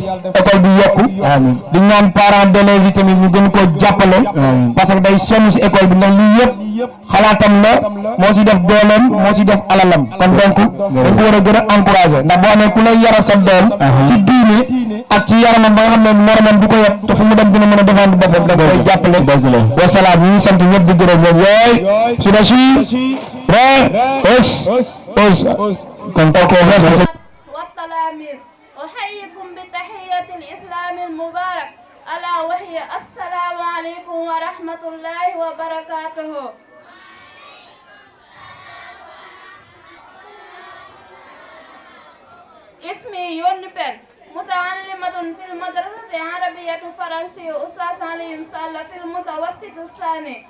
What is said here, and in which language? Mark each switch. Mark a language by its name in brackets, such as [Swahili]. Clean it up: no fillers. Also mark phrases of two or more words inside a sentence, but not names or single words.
[Wolof] école bi yokku di ñaan [French] parents d'élèves [Wolof] yi tamit ñu gën koo jàppale [French] parce que [Wolof] day sonn si école bi ndax lii yëpp xalaatam la moo si def dooleem moo si def alalam kon donc dañ ko war a gën a encouragé ndax boo amee ku lay yaral sa doom ci diine ak ci yaramam ba nga xam ne moromam du ko yet te fu mu dem dina mën a défendre boppam da koy jàppale wasalaam ñu ngi sant ñëpp di gërëm ñëpp yooy su da si kon taw ko [Arabic] والتلاميذ أحييكم بتحية الإسلام المبارك ألا وهي السلام عليكم ورحمة الله وبركاته. اسمي يوني بن متعلمة في المدرسة العربية الفرنسية أستاذ علي سال في المتوسط الثاني.